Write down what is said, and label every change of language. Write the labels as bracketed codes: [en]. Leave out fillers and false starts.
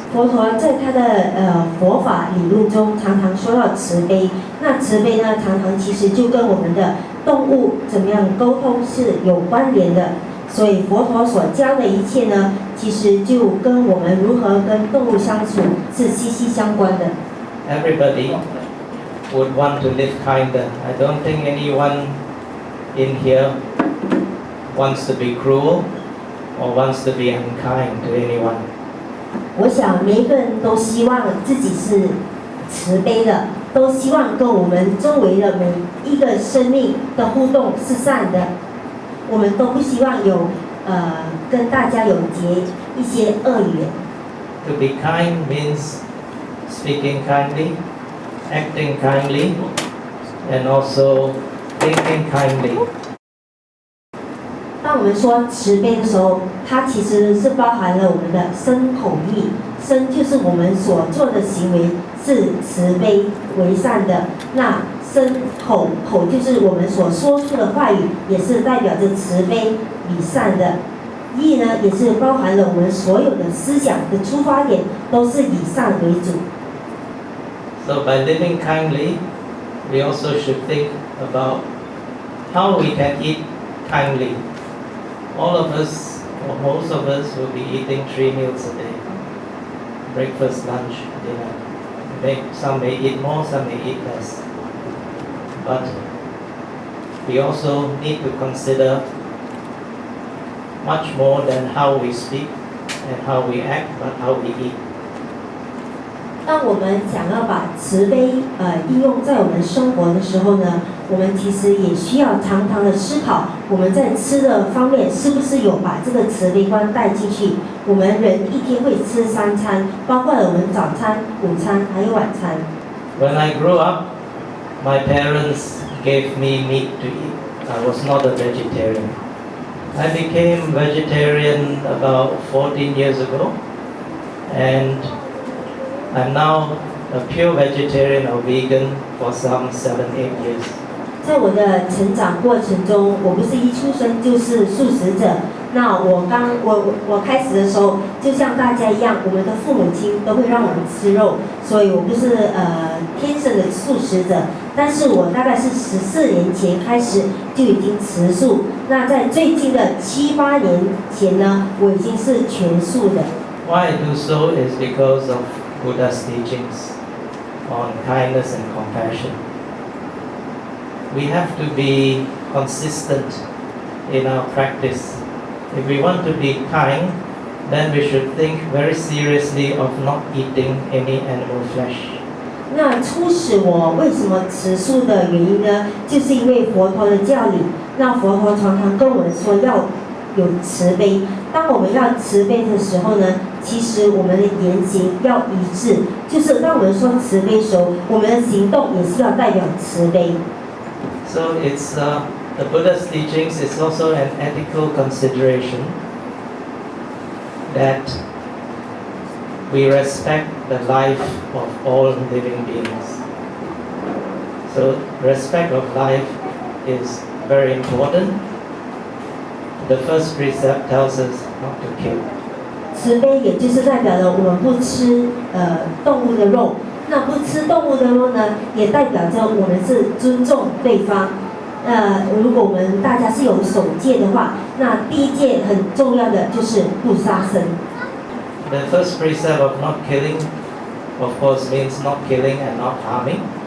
[zh] 佛陀在他的佛法理论中常常说到慈悲，那慈悲呢，常常其实就跟我们的动物怎么样沟通是有关联的。所以佛陀所教的一切呢，其实就跟我们如何跟动物相处是息息相关的。 [en] Everybody would want to live kinder. I don't think anyone in here wants to be cruel or wants to be unkind to anyone. [zh] 我想每一个人都希望自己是慈悲的，都希望跟我们周围的每一个生命的互动是善的。我们都不希望有跟大家有结一些恶缘。 [en] To be kind means speaking kindly, acting kindly, and also thinking kindly. [zh] 当我们说慈悲的时候，它其实是包含了我们的身口意。身就是我们所做的行为是慈悲为善的，那身口就是我们所说出的话语，也是代表着慈悲与善的。意呢，也是包含了我们所有的思想的出发点都是以善为主。 [en] So by living kindly, we also should think about how we can eat kindly. All of us, or most of us, will be eating 3 meals a day. Breakfast, lunch, dinner. Some may eat more, some may eat less. But we also need to consider much more than how we speak and how we act, but how we eat. [zh] 当我们想要把慈悲应用在我们生活的时候呢，我们其实也需要常常的思考，我们在吃的方面是不是有把这个慈悲观带进去。我们人一天会吃3餐，包括了我们早餐、午餐还有晚餐。 [en] When I grew up, my parents gave me meat to eat. I was not a vegetarian. I became vegetarian about 14 years ago, and I'm now a pure vegetarian or vegan for some 7-8 years. [zh] 在我的成长过程中，我不是一出生就是素食者。那我开始的时候，就像大家一样，我们的父母亲都会让我们吃肉，所以我不是天生的素食者。但是我大概是14年前开始就已经吃素。那在最近的7-8年前呢，我已经是全素的。 [en] Why I do so is because of Buddha's teachings on kindness and compassion. We have to be consistent in our practice. If we want to be kind, then we should think very seriously of not eating any animal flesh. [zh] 那促使我为什么吃素的原因呢？就是因为佛陀的教理。那佛陀常常跟我们说要有慈悲。当我们要慈悲的时候呢，其实我们的言行要一致。就是当我们说慈悲的时候，我们的行动也是要代表慈悲。 [en] So it's the Buddha's teachings is also an ethical consideration that we respect the life of all living beings. So respect of life is very important. The first precept tells us not to kill. [zh] 慈悲也就是代表了我们不吃动物的肉。那不吃动物的肉呢，也代表着我们是尊重对方。如果我们大家是有守戒的话，那第一戒很重要的就是不杀生。 [en] The first precept of not killing, of course, means not killing and not harming.